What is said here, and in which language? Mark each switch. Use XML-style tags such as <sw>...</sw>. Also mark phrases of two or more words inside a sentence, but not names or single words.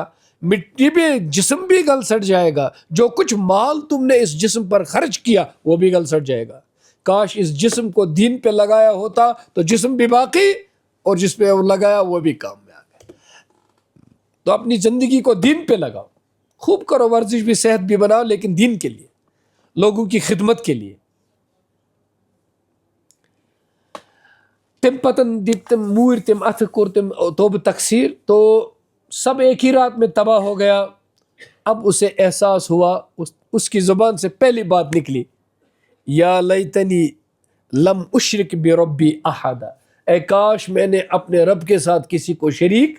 <ur>مٹی میں جسم بھی گل سڑ جائے گا. جو کچھ مال تم نے اس جسم پر خرچ کیا وہ بھی گل سڑ جائے گا. کاش اس جسم کو دین پہ لگایا ہوتا تو جسم بھی باقی اور جس پہ لگایا وہ بھی کام میں آ گیا. تو اپنی زندگی کو دین پہ لگاؤ. خوب کرو ورزش بھی صحت بھی بناؤ لیکن دین کے لیے لوگوں کی خدمت کے لیے.</ur> <ks>تم پتن دت تم مور تم اتھ کور تم توبہ تقصیر</ks> <ur>تو سب ایک ہی رات میں تباہ ہو گیا. اب اسے احساس ہوا اس کی زبان سے پہلی بات نکلی</ur> <ar>یا لیتنی لم اشرک بربی احدا</ar> <ur>اے کاش میں نے اپنے رب کے ساتھ کسی کو شریک.</ur>